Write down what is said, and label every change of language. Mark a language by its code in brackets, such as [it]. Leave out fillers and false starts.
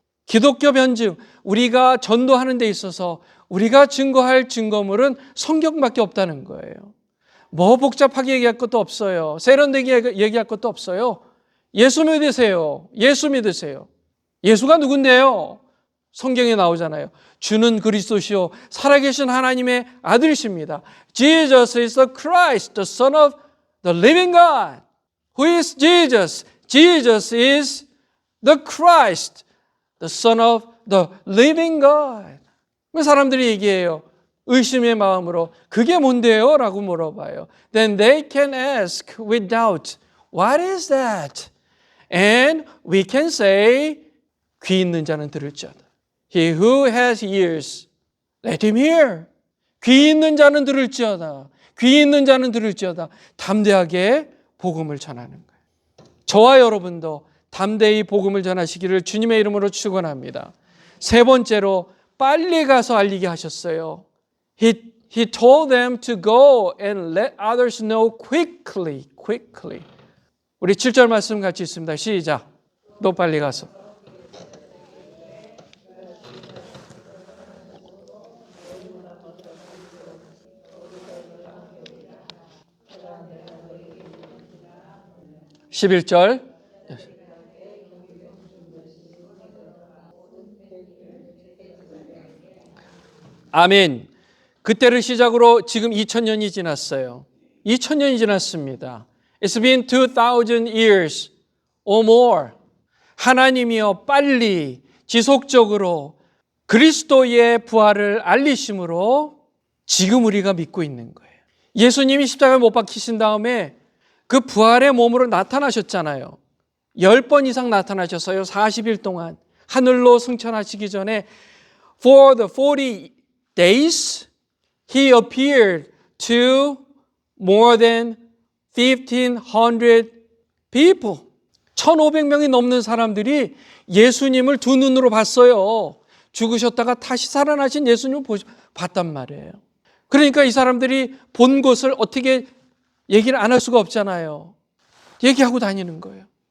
[ko] 기독교 변증, 우리가 전도하는 데 있어서 우리가 증거할 증거물은 성경밖에 없다는 거예요. 뭐 복잡하게 얘기할 것도 없어요. 세련되게 얘기할 것도 없어요. 예수 믿으세요. 예수 믿으세요. 예수가 누군데요? 성경에 나오잖아요. 주는 그리스도시요 살아계신 하나님의 아들이십니다. [en] Jesus is the Christ, the Son of the living God. Who is Jesus? Jesus is the Christ, the Son of the living God. [ko] 사람들이 얘기해요. 의심의 마음으로 그게 뭔데요? 라고 물어봐요. [en] Then they can ask with doubt, What is that? And we can say, [ko] 귀 있는 자는 들을지어다. [en] He who has ears, let him hear. [ko] 귀 있는 자는 들을지어다. 귀 있는 자는 들을지어다. 담대하게 복음을 전하는 거예요. 저와 여러분도 담대히 복음을 전하시기를 주님의 이름으로 축원합니다. 세 번째로 빨리 가서 알리게 하셨어요. [en] He told them to go and let others know quickly. [ko] 우리 7절 말씀 같이 있습니다. 시작. 또 빨리 가서. (11절) 아멘. 그때를 시작으로 지금 2000년이 지났어요. 2000년이 지났습니다. [en] It's been 2000 years or more. [ko] 하나님이여 빨리 지속적으로 그리스도의 부활을 알리심으로 지금 우리가 믿고 있는 거예요. 예수님이 십자가에 못 박히신 다음에 그 부활의 몸으로 나타나셨잖아요. 10번 이상 나타나셨어요. 40일 동안 하늘로 승천하시기 전에 [en] For the 40 days He appeared to more than 1,500 people. [ko] 1,500명이 넘는 사람들이 예수님을 두 눈으로 봤어요. 죽으셨다가 다시 살아나신 예수님을 봤단 말이에요. 그러니까 이 사람들이 본 것을 어떻게 얘기를 안 할 수가 없잖아요. 얘기하고 다니는 거예요.